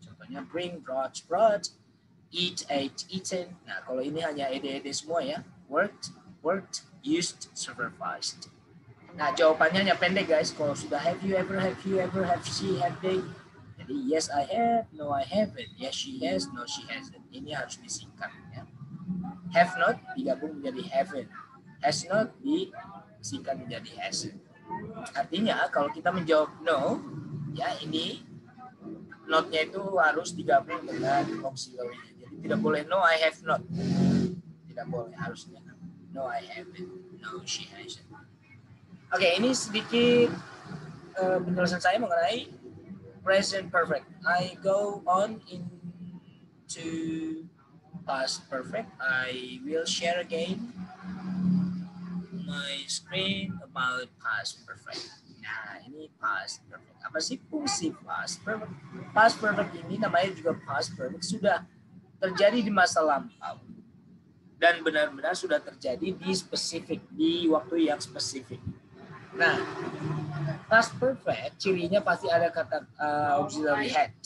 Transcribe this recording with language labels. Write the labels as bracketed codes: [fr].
[id] Contohnya bring, brought, eat, ate, eaten. Nah, kalau ini hanya ed semua ya. Worked, used, supervised. Nah, jawabannya hanya pendek guys. Kalau sudah [en] have you ever, have she, have they. Jadi yes I have, no I haven't. Yes she has, no she hasn't. [id] Ini harus disingkat ya. Have not digabung menjadi haven't. Has not disingkat menjadi hasn't. Artinya kalau kita menjawab no, ya ini not-nya itu harus digabung dengan auxiliary. Jadi tidak boleh [en] no I have not. [id] Tidak boleh, harusnya [en] no I haven't, no she hasn't. [id] Oke, ini sedikit penjelasan saya mengenai present perfect. [en] I go on into past perfect. I will share again my screen about past perfect. [id] Nah, ini past perfect. Apa sih fungsi past perfect? Past perfect ini namanya juga past perfect, sudah terjadi di masa lampau dan benar-benar sudah terjadi di waktu yang spesifik. Nah, past perfect cirinya pasti ada kata auxiliary had.